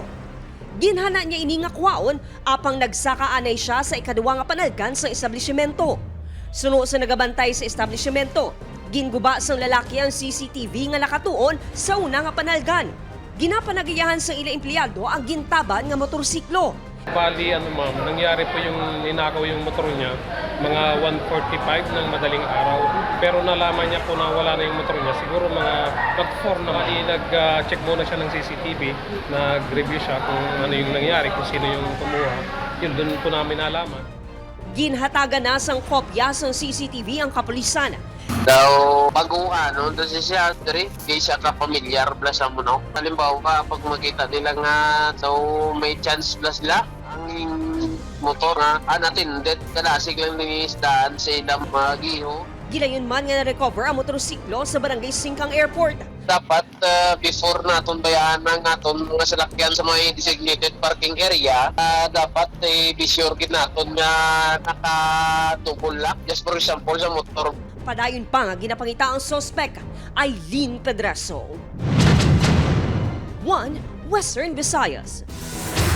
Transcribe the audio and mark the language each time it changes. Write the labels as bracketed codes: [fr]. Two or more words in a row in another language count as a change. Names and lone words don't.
[hil] Ginhana niya ini nga kuwaon, apang nagsakaanay siya sa ikaduwa nga panalgan sa establishmento. Suno sa nagabantay sa establishmento, ginguba sang lalaki ang CCTV nga nakatuon sa una nga panalgan. Ginapanagayahan sa ila empleyado ang gintaban nga motorsiklo. [tl] Bali, ma'am, nangyari po yung ninakaw yung motor niya, mga 1:45 ng madaling araw. Pero nalaman niya po na wala na yung motor niya. Siguro mga mag-4 na nag-check muna siya ng CCTV, nag-review siya kung ano yung nangyari, kung sino yung kumuha. Yun, doon po namin nalaman. [hil] Ginhatagan na sang kopya sang CCTV ang kapulisan. Daw baguhan, no? Doon siya, di siya ka-familiar, blasa mo, no? Halimbawa, pag makita nila nga, so may chance blast sila, ang motor nga, natin, kalasig lang ng isdaan sa ilang mga giho. Gilayon man nga na-recover ang motorsiklo sa Barangay Singkang Airport. Dapat before naton bayaan ng aton mga salakyan sa mga [en] designated parking area, [hil] dapat [en] be sure [hil] gid naton nga naka-double lock. [en] Just for example, [hil] sa motor. Padayon pa nga ginapangita ang sospek, Eileen Pedreso. 1 Western Visayas.